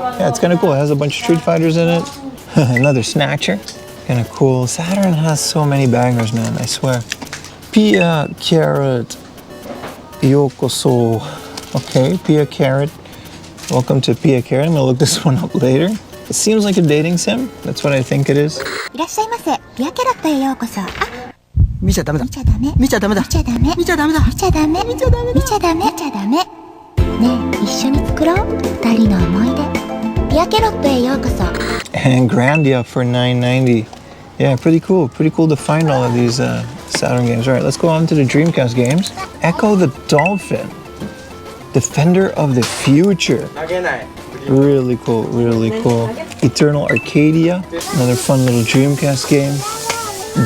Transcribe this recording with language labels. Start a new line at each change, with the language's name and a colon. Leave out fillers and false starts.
English: Yeah, it's kind of cool. It has a bunch of Street Fighters in it. Another Snatcher, kind of cool. Saturn has so many bangers, man, I swear. Pia Carrot Yokoso. Okay, Pia Carrot. Welcome to Pia Karen. I'm gonna look this one up later. It seems like a dating sim. That's what I think it is.
Japanese: いらっしゃいませ。ピアキャロットへようこそ。あ、見ちゃダメだ。見ちゃダメ。見ちゃダメだ。見ちゃダメ。見ちゃダメだ。見ちゃダメ。見ちゃダメ。見ちゃダメ。見ちゃダメ。ねえ、一緒に作ろう。二人の思い出。ピアキャロットへようこそ。
English: And Grandia for $9.90. Yeah, pretty cool. Pretty cool to find all of these Saturn games. All right, let's go on to the Dreamcast games. Echo the Dolphin. Defender of the Future. Really cool, really cool. Eternal Arcadia. Another fun little Dreamcast game.